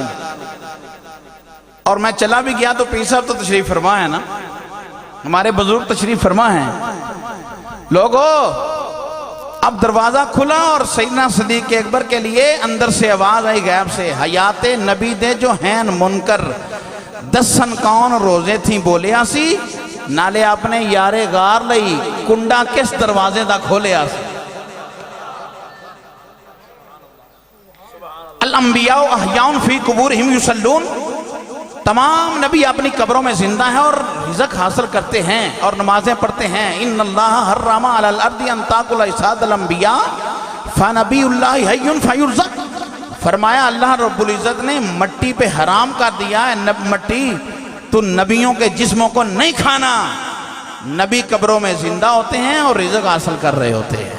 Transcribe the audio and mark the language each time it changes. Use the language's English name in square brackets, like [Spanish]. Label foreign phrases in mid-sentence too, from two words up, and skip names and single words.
[Urdu] اور میں چلا بھی گیا تو پیر صاحب تو تشریف فرما ہے نا، ہمارے بزرگ تشریف فرما ہیں۔ لوگو اب دروازہ کھلا اور سیدنا صدیق اکبر کے لیے اندر سے آواز آئی غیب سے، [Punjabi] حیات نبی دے جو ہیں منکر دسن کون روزے تھیں بولے آسی، نالے اپنے یارے غار لئی کنڈا کس دروازے دا کھولے آسی۔ [Arabic] الانبیاء احیاء فی قبورہم یصلون، [Urdu] تمام نبی اپنی قبروں میں زندہ ہیں اور رزق حاصل کرتے ہیں اور نمازیں پڑھتے ہیں۔ [Arabic] ان اللہ حرم علی الارض ان تاکل اجساد الانبیاء فنبی اللہ حی فیرزق، [Urdu] فرمایا اللہ رب العزت نے مٹی پہ حرام کر دیا ہے، مٹی تو نبیوں کے جسموں کو نہیں کھانا۔ نبی قبروں میں زندہ ہوتے ہیں اور رزق حاصل کر رہے ہوتے ہیں۔